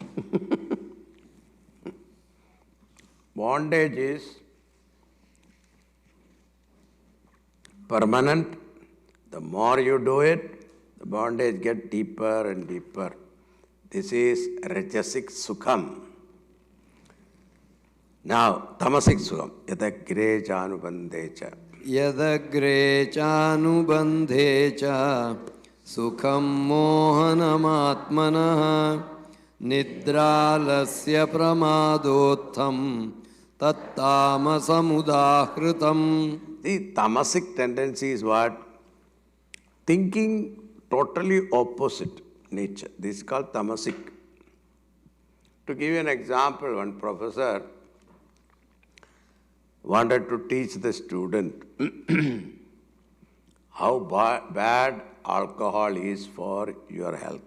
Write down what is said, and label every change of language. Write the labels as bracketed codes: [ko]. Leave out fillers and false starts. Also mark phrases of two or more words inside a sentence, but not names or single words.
[en] Bondage is permanent. The more you do it, the bondage gets deeper and deeper. This is [sa] Rajasic Sukham. [en] Now, [sa] Tamasic Sukham. Yadagre chanubandhecha. Yadagre chanubandhecha sukham mohanamatmanah nidralasya pramadottham tattamasamudahritam. [en] The tamasic tendency is what? Thinking totally opposite nature. This is called tamasic. To give you an example, one professor wanted to teach the student how bad alcohol is for your health.